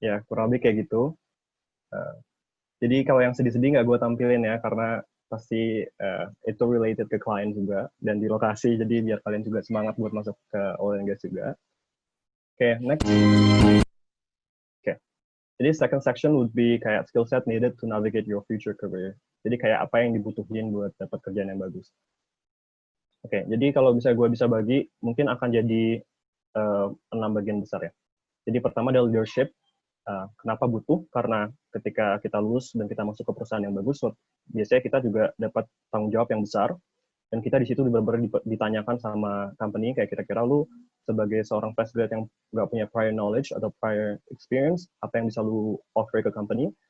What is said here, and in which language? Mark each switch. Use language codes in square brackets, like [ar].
[id] kurang lebih kayak gitu. Jadi kalau yang sedih-sedih nggak gue tampilin ya, karena pasti itu related ke klien juga, dan di lokasi, jadi biar kalian juga semangat buat masuk ke oil and gas juga. [en] Oke, next. [id] Oke, jadi [en] second section would be kayak skill set needed to navigate your future career. [id] Jadi kayak apa yang dibutuhin buat dapat kerjaan yang bagus. Oke, jadi kalau gue bisa bagi, mungkin akan jadi 6 bagian besar ya. Jadi pertama adalah leadership. Kenapa butuh? Karena ketika kita lulus dan kita masuk ke perusahaan yang bagus, biasanya kita juga dapat tanggung jawab yang besar, dan kita di situ benar-benar ditanyakan sama company, kayak kira-kira lu sebagai seorang fresh grad yang nggak punya [en] prior knowledge [id] atau [en] prior experience, [id] apa yang bisa lu offer ke company?